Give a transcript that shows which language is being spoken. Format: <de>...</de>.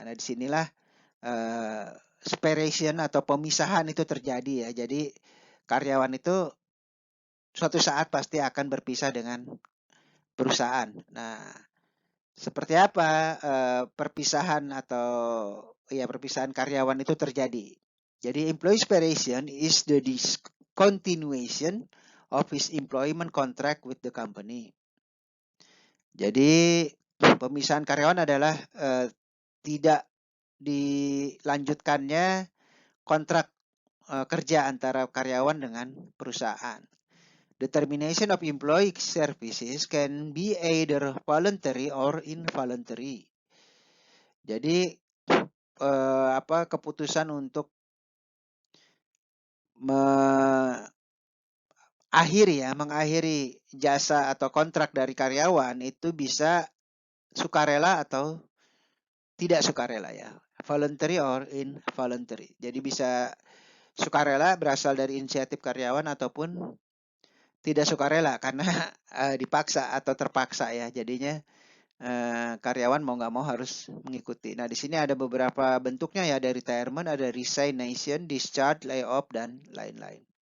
<id>Nah, disinilah separation atau pemisahan itu terjadi ya. Jadi karyawan itu suatu saat pasti akan berpisah dengan perusahaan. Nah, seperti apa perpisahan atau ya perpisahan karyawan itu terjadi?</id> <en>Jadi employee separation is the discontinuation of his employment contract with the company.</en> <id>Jadi pemisahan karyawan adalah tidak dilanjutkannya kontrak kerja antara karyawan dengan perusahaan.</id> <en>The termination of employee services can be either voluntary or involuntary.</en> <id>Jadi keputusan untuk mengakhiri jasa atau kontrak dari karyawan itu bisa sukarela atau tidak sukarela ya.</id> <en>Voluntary or involuntary.</en> <id>Jadi bisa sukarela berasal dari inisiatif karyawan ataupun tidak sukarela karena dipaksa atau terpaksa ya. Jadinya karyawan mau nggak mau harus mengikuti. Nah, di sini ada beberapa bentuknya ya, ada retirement, ada resignation, discharge, layoff, dan lain-lain.</id>